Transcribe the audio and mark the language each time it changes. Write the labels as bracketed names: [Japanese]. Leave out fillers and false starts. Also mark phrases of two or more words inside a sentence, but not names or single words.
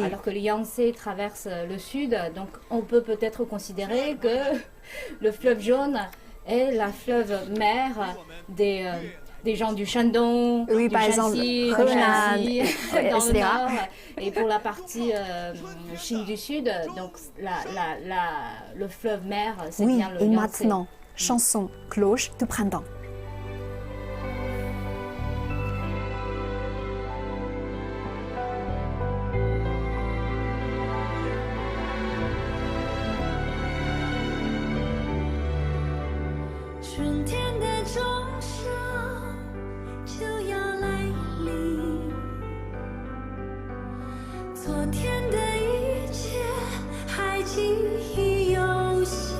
[French] Alors que le Yangtze traverse le sud. Donc on peut peut-être considérer que le fleuve jaune est la fleuve mère des gens du Shandong, oui, du par Shanxi, exemple, du Shanxi, dans etc. le nord. Et pour la partie Chine du Sud, donc le fleuve mère, c'est oui, bien le et Yangtze. Maintenant, chanson cloche de printemps. [Chinese] 春天的钟声就要来临，昨天的一切还记忆犹新。